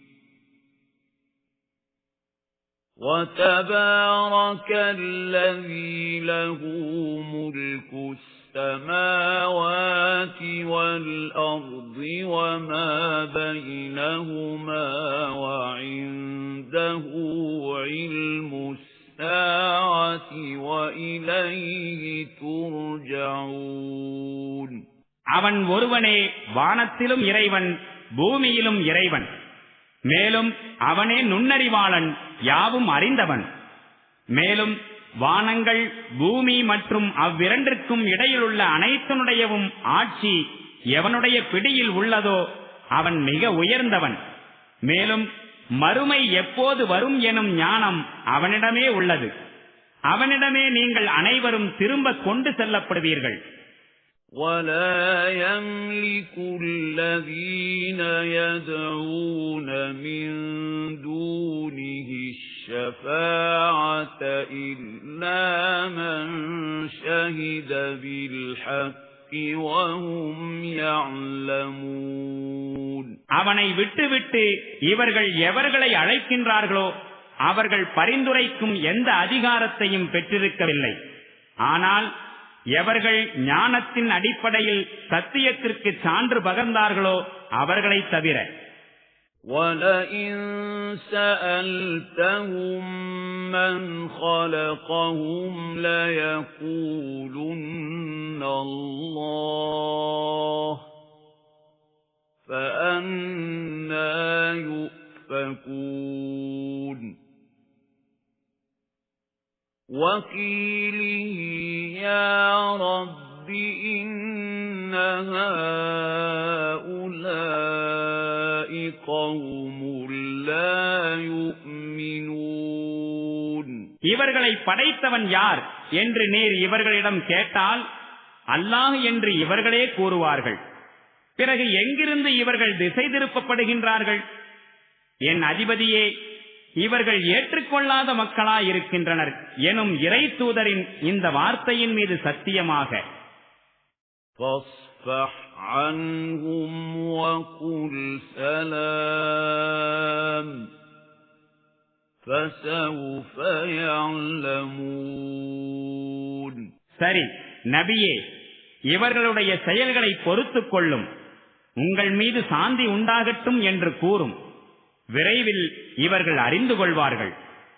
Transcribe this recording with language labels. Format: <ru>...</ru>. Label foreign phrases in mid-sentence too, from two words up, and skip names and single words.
<ar>وَتَبَارَكَ الَّذِي لَهُ مُلْكُ السَّمَاوَاتِ وَالْأَرْضِ وَمَا بَيْنَهُمَا وَعِندَهُ عِلْمُ السَّاعَةِ وَإِلَيْهِ تُرْجَعُونَ.</ar> <ta>அவன் ஒருவனே வானத்திலும் இறைவன், பூமியிலும் இறைவன். மேலும் அவனே நுண்ணறிவாளன், யாவும் அறிந்தவன். மேலும் வானங்கள், பூமி மற்றும் அவ்விரண்டிற்கும் இடையிலுள்ள அனைத்தினுடையவும் ஆட்சி எவனுடைய பிடியில் உள்ளதோ அவன் மிக உயர்ந்தவன். மேலும் மறுமை எப்போது வரும் எனும் ஞானம் அவனிடமே உள்ளது. அவனிடமே நீங்கள் அனைவரும் திரும்ப கொண்டு செல்லப்படுவீர்கள்.</ta> <ar>وَلَا يَمْلِكُ الَّذِينَ يَدْعُونَ مِن دُونِهِ الشَّفَاعَةَ إِلَّا مَن شَهِدَ بِالْحَقِّ وَهُمْ يَعْلَمُونَ.</ar> <ta>அவனை விட்டுவிட்டு இவர்கள் எவர்களை அழைக்கின்றார்களோ அவர்கள் பரிந்துரைக்கும் எந்த அதிகாரத்தையும் பெற்றிருக்கவில்லை. ஆனால் எவர்கள் ஞானத்தின் அடிப்படையில் சத்தியத்திற்கு சான்று பகர்ந்தார்களோ அவர்களை தவிர.</ta> <ar>وَلَئِن سَأَلْتَهُم مَّنْ خَلَقَهُمْ لَيَقُولُنَّ اللَّهُ فَأَنَّى يُؤْفَكُونَ. وَقِيلِهِ يَا رَبِّ إِنَّ هَؤُلَاءِ قَوْمٌ لَّا يُؤْمِنُونَ.</ar> <ta>இவர்களை படைத்தவன் யார் என்று நீர் இவர்களிடம் கேட்டால் அல்லாஹ் என்று இவர்களே கூறுவார்கள். பிறகு எங்கிருந்து இவர்கள் திசை திருப்பப்படுகின்றார்கள்? என் அதிபதியே, இவர்கள் ஏற்றுக்கொள்ளாத மக்களாயிருக்கின்றனர் எனும் இறை தூதரின் இந்த வார்த்தையின் மீது சத்தியமாக.</ta> <ar>فَاصْفَحْ عَنْهُمْ وَقُلْ سَلَامٌ فَسَوْفَ يَعْلَمُونَ.</ar> <ta>சரி நபியே, இவர்களுடைய செயல்களை பொறுத்துக் கொள்ளும், உங்கள் மீது சாந்தி உண்டாகட்டும் என்று கூறும். விரைவில் இவர்கள் அறிந்து கொள்வார்கள்.</ta>